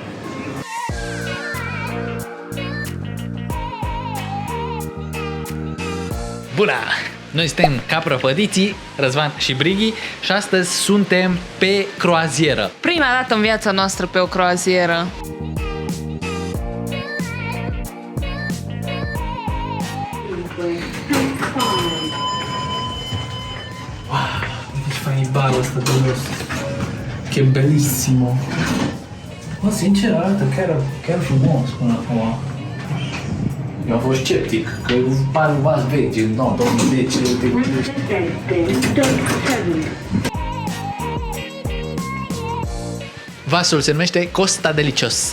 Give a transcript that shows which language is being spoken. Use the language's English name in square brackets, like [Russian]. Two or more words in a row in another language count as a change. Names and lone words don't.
[Romanian] Bună! Noi suntem Caprăpădiții, Răzvan și Brighi și astăzi suntem pe croazieră. Prima dată în viața noastră pe o croazieră. [Italian] Che fai in ballo sta cosa? Che bellissimo! [Romanian] Ma sincer, arată chiar frumos până acum. Eu am fost sceptic, că pare un vas vechi, no, 2010. Vasul se numește Costa Deliciosa.